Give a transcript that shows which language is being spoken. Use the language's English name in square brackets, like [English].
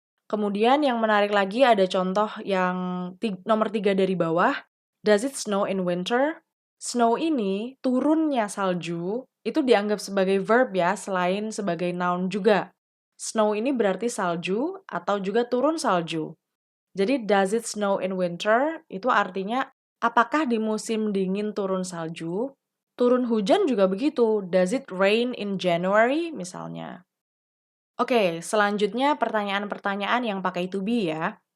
[Indonesian] Kemudian yang menarik lagi ada contoh yang nomor 3 dari bawah. [English] Does it snow in winter? [Indonesian] Snow ini, turunnya salju, itu dianggap sebagai verb ya, selain sebagai noun juga. Snow ini berarti salju atau juga turun salju. [English] Jadi does it snow in winter? [Indonesian] Itu artinya apakah di musim dingin turun salju? Turun hujan juga begitu. [English] Does it rain in January [Indonesian] misalnya? Oke, selanjutnya pertanyaan-pertanyaan yang pakai to be ya.